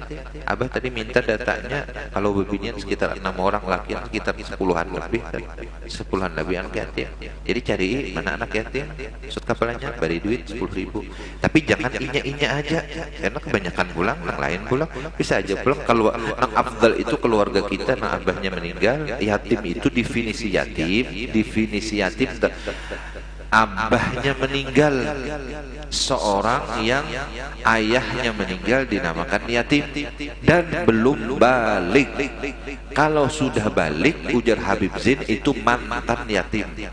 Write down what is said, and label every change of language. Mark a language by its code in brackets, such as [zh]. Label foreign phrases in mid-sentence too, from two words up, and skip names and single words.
[id] Abah tadi minta datanya, kalau bebinian sekitar 6 orang, laki sekitar 10-an lebih anak yatim. Jadi cari mana anak yatim, sut kepalanya beri duit 10.000. Tapi jangan inya aja, karena kebanyakan pulang, yang lain pulang bisa aja pulang. Kalau nang afdal itu keluarga kita, nang abahnya meninggal, yatim itu definisi yatim abahnya meninggal, seorang yang ayahnya meninggal dinamakan yatim dan belum balik. Kalau sudah balik, ujar Habib Zain, itu mantan yatim.